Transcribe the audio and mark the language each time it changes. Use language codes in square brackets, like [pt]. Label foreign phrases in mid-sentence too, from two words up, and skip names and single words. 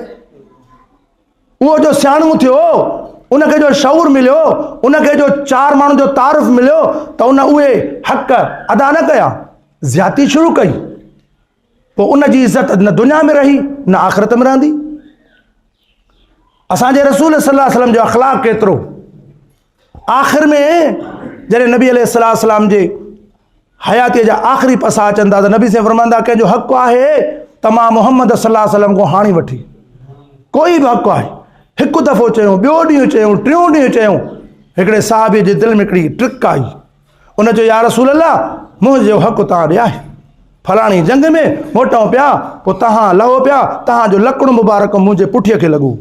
[sd] उहो जो सियाणो थियो, उनखे जो शऊर मिलियो, उनखे जो 4 माण्हुनि जो तारुफ़ मिलियो, त उन उहे हक़ अदा न कया, ज़्यादती शुरू कई, पोइ उन जी इज़त न दुनिया में रही न आख़िरत में रहंदी। असांजे रसूल [ar] صلى الله عليه وسلم [sd] जो अख़लाक़ केतिरो। आख़िर में जॾहिं नबी [ar] عليه السلام [sd] जे हयातीअ जा आख़िरी पसा अचनि था त नबी से फरमाईंदा, कंहिंजो हक़ आहे त मां मुहम्मद [ar] صلى الله عليه وسلم [sd] खां हाणी वठी, कोई बि हक़ आहे। हिकु दफ़ो चयूं, ॿियो ॾींहुं चयूं, टियों ॾींहुं चयूं, हिकिड़े साहबीअ जे दिलि में हिकिड़ी ट्रिक आई। उन चयो, [ar] يا رسول الله, [sd] मुंहिंजो हक़ तव्हां ॾे आहे। फलाणी जंग में मोटऊं पिया, पोइ तव्हां लहो पिया, तव्हांजो लकड़ो मुबारक मुंहिंजे पुठीअ खे लॻो।